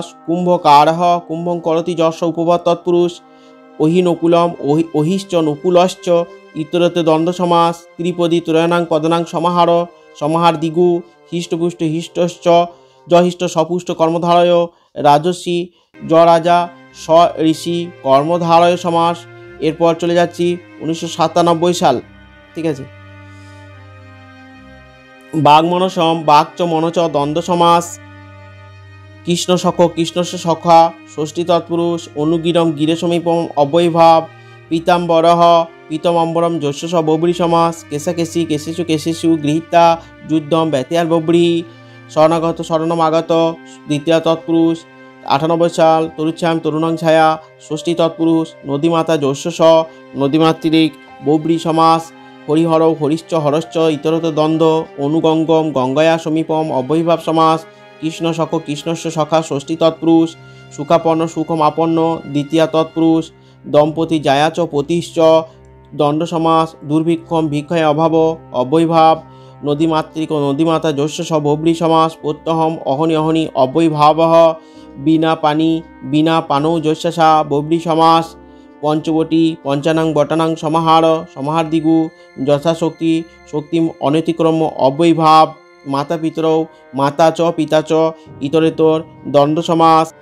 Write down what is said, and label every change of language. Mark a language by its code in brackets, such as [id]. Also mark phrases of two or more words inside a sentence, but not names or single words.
[sa] কুম্ভকারঃ কুম্ভং করতি যশ উপবাদ তৎপুরুষ। অহিনকুলম অহিশ্চ নকুলশ্চ ইতরতে দ্বন্দ্ব সমাস। ত্রিপদী ত্রয়ানাং পদনাং সমাহার সমাহার দিগু। হিষ্টপুষ্ট হিষ্টশ্চ জহিষ্ট সপুষ্ট কর্মধারয়। রাজস্বী জ রাজা স ঋষি কর্মধারয় সমাস। [bn] এরপর চলে যাচ্ছি 1997 সাল। ঠিক আছে, [sa] বাঘ মনসম বাঘ চ মনচ দ্বন্দ্ব সমাস। কৃষ্ণ সখ কৃষ্ণস্য সখা ষষ্ঠী তৎপুরুষ। অনুগিরম গিরে সমীপম অব্যয়ীভাব। পীতাম্বরঃ পীতমম্বরম যস্য স বহুব্রী সমাস। কেশাকেশী কেশেষু কেশেষু গৃহীতা যুদ্ধম ব্যতিয়ার বহুব্রী। শরণাগত শরণমাগত দ্বিতীয় তৎপুরুষ। 98 সাল। তরুচ্ছায়াম তরুণং ছায়া ষষ্ঠী তৎপুরুষ। নদীমাতা যস্য স নদীমাতৃক বহুব্রী সমাস। হরিহরৌ হরিশ্চ হরশ্চ ইতরত দ্বন্দ্ব। অনুগঙ্গম গঙ্গয়া সমীপম অব্যয়ীভাব সমাস। কৃষ্ণ সখ কৃষ্ণস্য সখা ষষ্ঠী তৎপুরুষ। সুখাপন্ন সুখমাপন্ন দ্বিতীয় তৎপুরুষ। দম্পতি জায়া চ পতিশ্চ দ্বন্দ্ব সমাস। দুর্ভিক্ষম ভিক্ষায় অভাব অব্যয়ীভাব। নদীমাতৃক ও নদীমাতা যস্য স বহুব্রী সমাস। প্রত্যহম অহনি অহনি অব্যয়ীভাবঃ। বিনা পানি বিনা পানৌ যস্যাসা বহুব্রী সমাস। পঞ্চবটী পঞ্চানাং বটানাং সমাহার সমাহার দিগু। যথাশক্তি শক্তিম অনতিক্রম অব্যয়ীভাব। মাতা পিতরৌ মাতা চ পিতা চ ইতরেতর দ্বন্দ্ব সমাস।